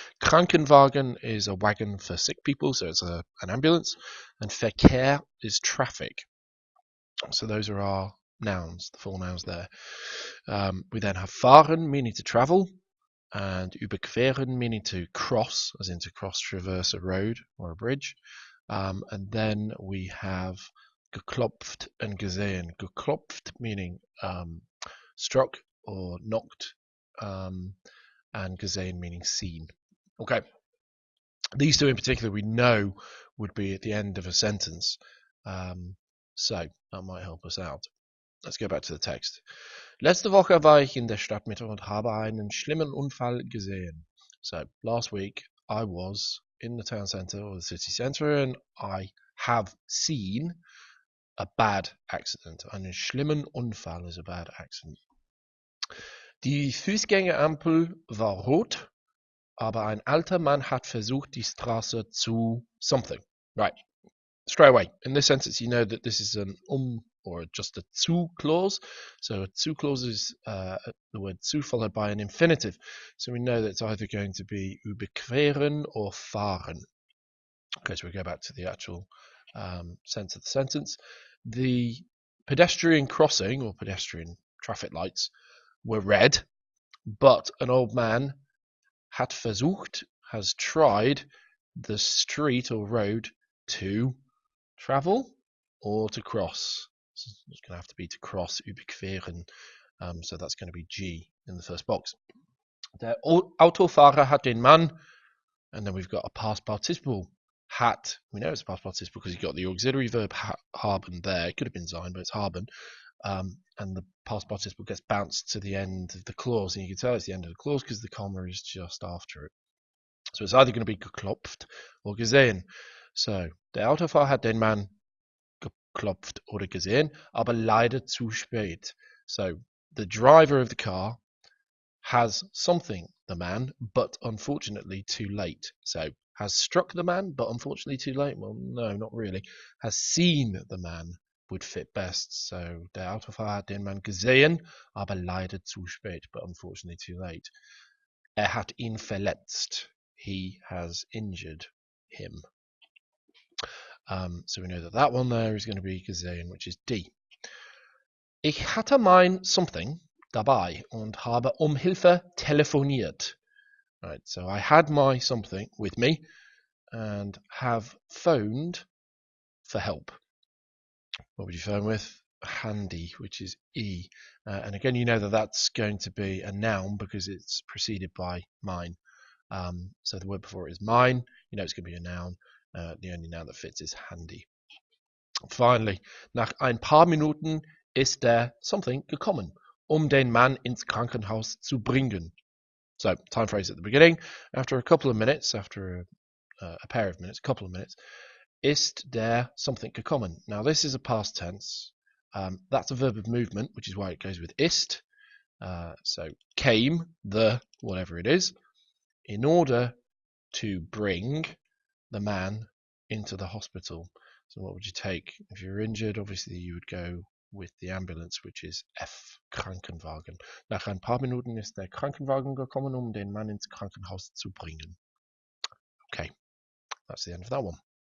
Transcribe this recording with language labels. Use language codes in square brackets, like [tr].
[en] Krankenwagen is a wagon for sick people, so it's an ambulance. And Verkehr is traffic. So those are our nouns, the four nouns there. We then have fahren meaning to travel, and überqueren meaning to cross, as in to cross, traverse a road or a bridge. And then we have geklopft and gesehen. Geklopft meaning struck or knocked, and gesehen meaning seen. Okay, these two in particular we know would be at the end of a sentence, so that might help us out. Let's go back to the text. [de] Letzte Woche war ich in der Stadtmitte und habe einen schlimmen Unfall gesehen. [en] So last week I was in the town centre or the city centre and I have seen a bad accident. Einen schlimmen Unfall is a bad accident. [de] Die Fußgängerampel war rot, aber ein alter Mann hat versucht, die Straße zu something. [en] Right. Straight away, in this sentence, you know that this is an or just a zu clause. So a zu clause is the word zu followed by an infinitive. So we know that it's either going to be überqueren or fahren. Okay, so we go back to the actual sense of the sentence. The pedestrian crossing or pedestrian traffic lights were red, but an old man hat versucht, has tried the street or road to travel or to cross. So it's going to have to be to cross, überqueren. So that's going to be G in the first box. Der Autofahrer hat den Mann, and then we've got a past participle. Hat, we know it's a past participle because you've got the auxiliary verb haben there. It could have been sein, but it's haben. And the past participle gets bounced to the end of the clause, and you can tell it's the end of the clause because the comma is just after it. So it's either going to be geklopft or gesehen. [de] So, der Autofahrer hat den Mann geklopft oder gesehen, aber leider zu spät. [en] So, the driver of the car has something, the man, but unfortunately too late. So, has struck the man, but unfortunately too late? Well, no, not really. Has seen the man would fit best. [de] So, der Autofahrer hat den Mann gesehen, aber leider zu spät, but unfortunately too late. [en] Hat ihn verletzt. He has injured him. So we know that that one there is going to be gesehen, which is D. [de] Ich hatte mein something dabei und habe Hilfe telefoniert. [en] Right, so I had my something with me and have phoned for help. What would you phone with? Handy, which is E. And again, you know that that's going to be a noun because it's preceded by mine. So the word before it is mine. You know it's going to be a noun. The only noun that fits is handy. [de] Finally, nach ein paar Minuten ist der something gekommen, den Mann ins Krankenhaus zu bringen. [en] So, time phrase at the beginning. After a couple of minutes, after a pair of minutes, a couple of minutes, ist der something gekommen. Now, this is a past tense. That's a verb of movement, which is why it goes with ist. So, came, the, whatever it is, in order to bring the man into the hospital. So what would you take? If you're injured, obviously you would go with the ambulance, which is F, Krankenwagen. [de] Nach ein paar Minuten ist der Krankenwagen gekommen, den Mann ins Krankenhaus zu bringen. Okay, that's the end of that one.